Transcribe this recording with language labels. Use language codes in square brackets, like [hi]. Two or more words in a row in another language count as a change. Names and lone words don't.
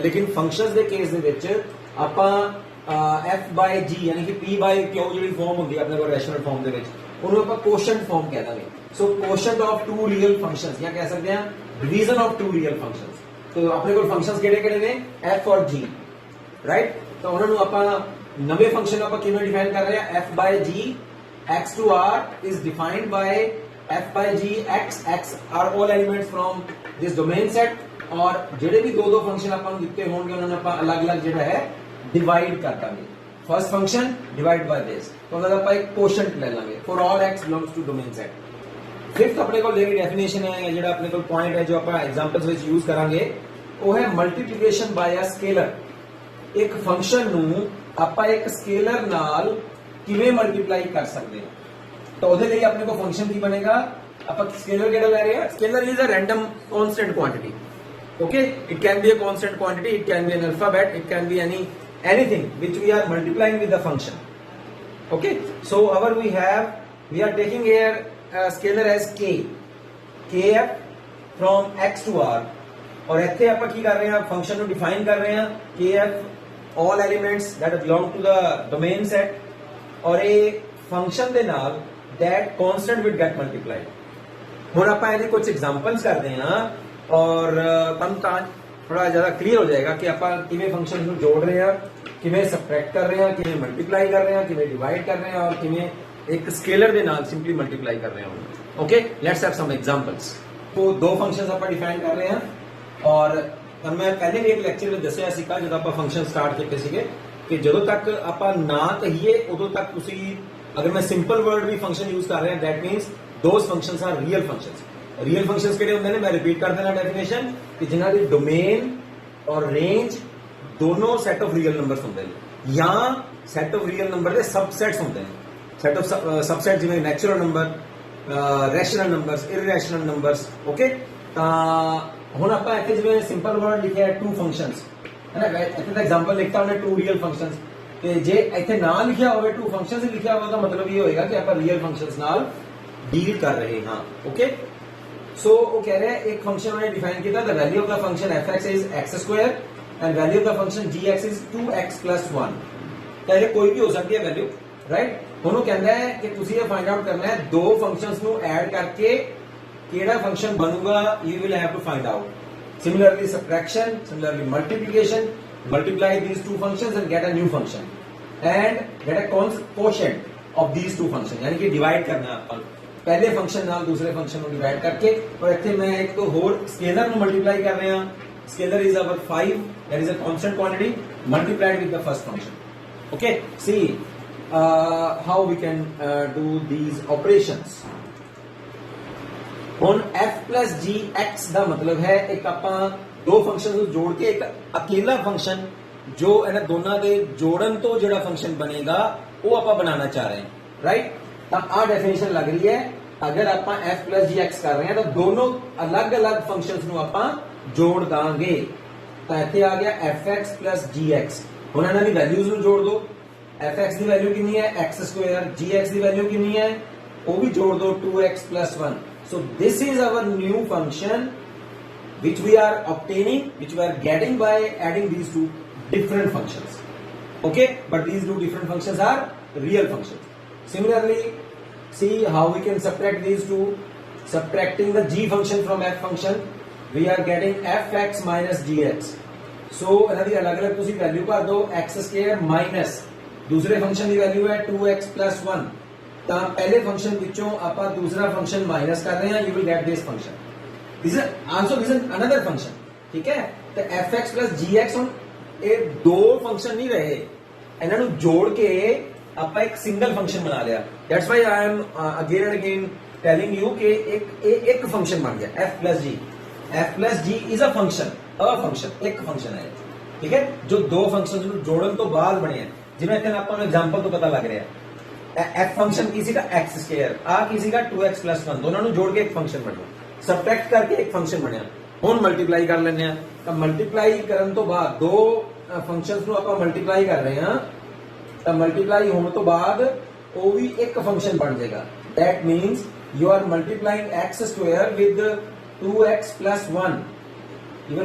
[pa] ਲੇਕਿਨ ਫੰਕਸ਼ਨਸ ਦੇ ਕੇਸ ਦੇ ਵਿੱਚ ਆਪਾਂ [en] f by g [pa] ਯਾਨੀ ਕਿ [en] p by q [pa] ਜਿਹੜੀ ਫਾਰਮ ਹੁੰਦੀ ਹੈ ਆਪਣੇ ਕੋਲ [en] rational form [pa] ਦੇ ਵਿੱਚ ਉਹਨੂੰ ਆਪਾਂ [en] quotient form [pa] ਕਹਿ ਦਾਂਗੇ. [en] so quotient of two real functions [pa] ਜਾਂ ਕਹਿ ਸਕਦੇ ਹਾਂ [en] division of two real functions. [pa] ਸੋ ਆਪਣੇ ਕੋਲ ਫੰਕਸ਼ਨਸ ਕਿਹੜੇ-ਕਿਹੜੇ ਨੇ? f ਔਰ g. ਰਾਈਟ. ਤਾਂ ਉਹਨਾਂ ਨੂੰ ਆਪਾਂ ਨਵੇਂ ਫੰਕਸ਼ਨ ਆਪਾਂ ਕਿਵੇਂ ਡਿਫਾਈਨ ਕਰ ਰਹੇ ਹਾਂ? [en] f by g x to r is defined by f by g x are all elements from this domain set. [pa] ਔਰ ਜਿਹੜੇ ਵੀ ਦੋ ਫੰਕਸ਼ਨ ਆਪਾਂ ਨੂੰ ਦਿੱਤੇ ਹੋਣਗੇ ਉਹਨਾਂ ਨੂੰ ਆਪਾਂ ਅਲੱਗ-ਅਲੱਗ ਜਿਹੜਾ ਹੈ ਡਿਵਾਈਡ ਕਰ ਦਾਂਗੇ. [en] first function divide by this [pa] ਤਾਂ ਉਹਦਾ ਆਪਾਂ ਇੱਕ ਕੋਸ਼ੈਂਟ ਲੈ ਲਾਂਗੇ. [en] for all x belongs to domain set. [pa] ਫਿਫਥ ਆਪਣੇ ਕੋਲ ਜਿਹੜੀ ਡੈਫੀਨੇਸ਼ਨ ਹੈ ਜਿਹੜਾ ਆਪਣੇ ਕੋਲ ਪੁਆਇੰਟ ਹੈ ਜੋ ਆਪਾਂ ਐਗਜ਼ਾਮਪਲਸ ਵਿੱਚ ਯੂਜ਼ ਕਰਾਂਗੇ ਉਹ ਹੈ [en] multiplication by a scalar. [pa] ਇੱਕ ਫੰਕਸ਼ਨ ਨੂੰ ਆਪਾਂ ਇੱਕ ਸਕੇਲਰ ਨਾਲ ਕਿਵੇਂ ਮਲਟੀਪਲਾਈ ਕਰ ਸਕਦੇ ਹਾਂ. ਤਾਂ ਉਹਦੇ ਲਈ ਆਪਣੇ ਕੋਲ ਫੰਕਸ਼ਨ ਕੀ ਬਣੇਗਾ? ਆਪਾਂ ਸਕੇਲਰ ਕਿਹੜਾ ਲੈ ਰਹੇ ਹਾਂ? [en] scalar is a random constant quantity. Okay, it can be a constant quantity, it can be an alphabet, it can be anything which we are multiplying with the function. Okay, so we are taking here a scalar as k, kf from x to r और [pa] ਇੱਥੇ ਆਪਾਂ ਕੀ ਕਰ ਰਹੇ ਹਾਂ ਫੰਕਸ਼ਨ ਨੂੰ ਡਿਫਾਈਨ ਕਰ ਰਹੇ ਹਾਂ [en] kf all elements that belong to the domain set [pa] ਔਰ ਇਹ ਫੰਕਸ਼ਨ ਦੇ ਨਾਲ [en] that constant will get multiplied [pa] ਹੁਣ ਆਪਾਂ ਇਹਦੇ ਕੁਝ ਐਗਜ਼ਾਮਪਲਸ ਕਰਦੇ ਹਾਂ ਔਰ ਤੁਹਾਨੂੰ ਤਾਂ ਥੋੜਾ ਜ਼ਿਆਦਾ ਕਲੀਅਰ ਹੋ ਜਾਏਗਾ ਕਿ ਆਪਾਂ ਕਿਵੇਂ ਫੰਕਸ਼ਨ ਨੂੰ ਜੋੜ ਰਹੇ ਹਾਂ ਕਿਵੇਂ ਸਬਟ੍ਰੈਕਟ ਕਰ ਰਹੇ ਹਾਂ ਕਿਵੇਂ ਮਲਟੀਪਲਾਈ ਕਰ ਰਹੇ ਹਾਂ ਕਿਵੇਂ ਡਿਵਾਈਡ ਕਰ ਰਹੇ ਹਾਂ ਔਰ ਕਿਵੇਂ ਇੱਕ ਸਕੇਲਰ ਦੇ ਨਾਲ [en] simply multiply [pa] ਕਰ ਰਹੇ ਹਾਂ [en] okay let's have some examples [hi] तो दो फंक्शंस [pa] ਆਪਾਂ [hi] डिफाइन कर रहे हैं और मैं पहले भी एक [pa] ਲੈਕਚਰ ਵਿੱਚ ਦੱਸਿਆ ਸੀਗਾ ਜਦੋਂ ਆਪਾਂ ਫੰਕਸ਼ਨ ਸਟਾਰਟ ਕੀਤੇ ਸੀਗੇ ਕਿ ਜਦੋਂ ਤੱਕ ਆਪਾਂ ਨਾ ਕਹੀਏ ਉਦੋਂ ਤੱਕ ਤੁਸੀਂ ਅਗਰ ਮੈਂ [en] simple word [pa] ਵੀ ਫੰਕਸ਼ਨ ਯੂਜ਼ ਕਰ ਰਿਹਾ [en] that means those functions are real functions [pa] ਕਿਹੜੇ ਹੁੰਦੇ ਨੇ ਮੈਂ ਰਿਪੀਟ ਕਰ ਦੇਣਾ ਡੈਫੀਨੇਸ਼ਨ ਕਿ ਜਿਨ੍ਹਾਂ ਦੀ ਡੋਮੇਨ ਔਰ ਰੇਂਜ ਦੋਨੋਂ [en] set of real numbers [pa] ਹੁੰਦੇ ਨੇ ਜਾਂ [en] set of real number [pa] ਦੇ ਸਬਸੈਟਸ ਹੁੰਦੇ ਨੇ [en] set of subset [pa] ਜਿਵੇਂ [en] natural number rational numbers irrational numbers okay [pa] ਤਾਂ ਹੁਣ ਆਪਾਂ ਇੱਥੇ ਜਿਵੇਂ [en] simple word [pa] ਲਿਖਿਆ ਹੈ [en] two functions [pa] ਹੈ ਨਾ ਇੱਥੇ ਦਾ ਐਗਜ਼ਾਮਪਲ ਲਿਖਤਾ ਉਹਨੇ [en] two real [pa] ਫੰਕਸ਼ਨਸ ਤੇ ਜੇ ਇੱਥੇ ਨਾ ਲਿਖਿਆ ਹੋਵੇ [en] two functions [pa] ਹੀ ਲਿਖਿਆ ਹੋਵੇ ਤਾਂ ਮਤਲਬ ਇਹ ਹੋਏਗਾ ਕਿ ਆਪਾਂ [en] real functions [pa] ਨਾਲ ਡੀਲ ਕਰ ਰਹੇ ਹਾਂ [en] okay so [pa] ਉਹ ਕਹਿ ਰਿਹਾ ਇੱਕ ਫੰਕਸ਼ਨ ਉਹਨੇ ਡਿਫਾਈਨ ਕੀਤਾ [en] the value of the function fx is x square and value of the function gx is 2x plus 1 [pa] ਤਾਂ ਇਹ ਕੋਈ ਵੀ ਹੋ ਸਕਦੀ ਹੈ [en] value right [pa] ਹੁਣ ਉਹ ਕਹਿੰਦਾ ਹੈ ਕਿ ਤੁਸੀਂ ਇਹ [en] find out [pa] ਕਰਨਾ ਹੈ ਦੋ ਫੰਕਸ਼ਨਸ ਨੂੰ ਐਡ ਕਰਕੇ ਕਿਹੜਾ ਫੰਕਸ਼ਨ ਬਣੂਗਾ [en] you will have to find out similarly subtraction similarly multiplication multiply these two functions and get a new function and get a quotient of these two functions [hi] यानी कि डिवाइड करना है [en] ਆਪਾਂ [hi] पहले फंक्शन नाल दूसरे फंक्शन को डिवाइड करके और [en] ਇੱਥੇ [hi] मैं एक तो होर स्केलर [pa] ਨੂੰ ਮਲਟੀਪਲਾਈ ਕਰ ਰਿਹਾ [en] scalar is our 5 that is a constant quantity multiplied with the first function okay see how we can do these operations [pa] ਹੁਣ [en] f plus gx [pa] ਦਾ ਮਤਲਬ ਹੈ ਇੱਕ ਆਪਾਂ ਦੋ ਫੰਕਸ਼ਨ ਨੂੰ ਜੋੜ ਕੇ ਇੱਕ ਅਕੇਲਾ ਫੰਕਸ਼ਨ ਜੋ ਇਹਨਾਂ ਦੋਨਾਂ ਦੇ ਜੋੜਨ ਤੋਂ ਜਿਹੜਾ ਫੰਕਸ਼ਨ ਬਣੇਗਾ ਉਹ ਆਪਾਂ ਬਣਾਉਣਾ ਚਾਹ ਰਹੇ ਹਾਂ ਰਾਈਟ ਤਾਂ ਆ ਡੈਫੀਨੇਸ਼ਨ ਲੱਗ ਰਹੀ ਹੈ ਅਗਰ ਆਪਾਂ [en] f plus gx [pa] ਕਰ ਰਹੇ ਹਾਂ ਤਾਂ ਦੋਨੋਂ ਅਲੱਗ-ਅਲੱਗ ਫੰਕਸ਼ਨਸ ਨੂੰ ਆਪਾਂ ਜੋੜ ਦਾਂਗੇ ਤਾਂ ਇੱਥੇ ਆ ਗਿਆ [en] fx plus gx [pa] ਹੁਣ ਇਹਨਾਂ ਦੀ ਵੈਲਿਊਜ਼ ਨੂੰ ਜੋੜ ਦਿਓ fx ਦੀ ਵੈਲਿਊ ਕਿੰਨੀ ਹੈ [en] x square [pa] gx ਦੀ ਵੈਲਿਊ ਕਿੰਨੀ ਹੈ ਉਹ ਵੀ ਜੋੜ ਦਿਓ [en] 2x plus 1 so this is our new function which we are obtaining which we are getting by adding these two different functions okay but these two different functions are real functions similarly see how we can subtract these two subtracting the g function from f function we are getting fx minus gx so [pa] ਇਹਨਾਂ ਦੀ ਅਲੱਗ-ਅਲੱਗ ਤੁਸੀਂ ਵੈਲਿਊ ਭਰ ਦਿਓ [en] x square minus [pa] ਦੂਸਰੇ ਫੰਕਸ਼ਨ ਦੀ ਵੈਲਿਊ ਹੈ [en] 2x plus 1 [pa] ਤਾਂ ਪਹਿਲੇ ਫੰਕਸ਼ਨ ਵਿੱਚੋਂ ਆਪਾਂ ਦੂਸਰਾ ਫੰਕਸ਼ਨ ਮਾਈਨਸ ਕਰ ਰਹੇ ਹਾਂ [en] you will get this function this is another function [pa] ਠੀਕ ਹੈ ਤੇ [en] fx plus gx [pa] ਹੁਣ ਇਹ ਦੋ ਫੰਕਸ਼ਨ ਨਹੀਂ ਰਹੇ ਇਹਨਾਂ ਨੂੰ ਜੋੜ ਕੇ ਆਪਾਂ ਇੱਕ ਸਿੰਗਲ ਫੰਕਸ਼ਨ ਬਣਾ ਲਿਆ [en] that's why I am again and again telling you [pa] ਕਿ ਇੱਕ ਫੰਕਸ਼ਨ ਬਣ ਗਿਆ f [en] plus g is a function [pa] ਇੱਕ ਫੰਕਸ਼ਨ ਹੈ ਠੀਕ ਹੈ ਜੋ ਦੋ ਫੰਕਸ਼ਨਸ ਨੂੰ ਜੋੜਨ ਤੋਂ ਬਾਅਦ ਬਣਿਆ ਜਿਵੇਂ ਇੱਥੇ ਆਪਾਂ ਨੂੰ ਐਗਜ਼ਾਮਪਲ ਤੋਂ ਪਤਾ ਲੱਗ ਰਿਹਾ f ਫੰਕਸ਼ਨ [hi] किसी का x स्क्वायर आ किसी का [en] 2x plus 1 [pa] दोनों ਨੂੰ ਜੋੜ ਕੇ ਇੱਕ ਫੰਕਸ਼ਨ ਬਣਿਆ ਸਬਟ੍ਰੈਕਟ ਕਰਕੇ ਇੱਕ ਫੰਕਸ਼ਨ ਬਣਿਆ ਹੁਣ ਮਲਟੀਪਲਾਈ ਕਰ ਲੈਂਦੇ ਆ ਤਾਂ ਮਲਟੀਪਲਾਈ ਕਰਨ ਤੋਂ ਬਾਅਦ ਦੋ ਫੰਕਸ਼ਨਸ ਨੂੰ ਆਪਾਂ ਮਲਟੀਪਲਾਈ ਕਰ ਰਹੇ ਹਾਂ ਤਾਂ ਮਲਟੀਪਲਾਈ ਹੋਣ ਤੋਂ ਬਾਅਦ ਉਹ ਵੀ ਇੱਕ ਫੰਕਸ਼ਨ ਬਣ ਜਾਏਗਾ [en] that means you are multiplying x square with 2x plus 1 you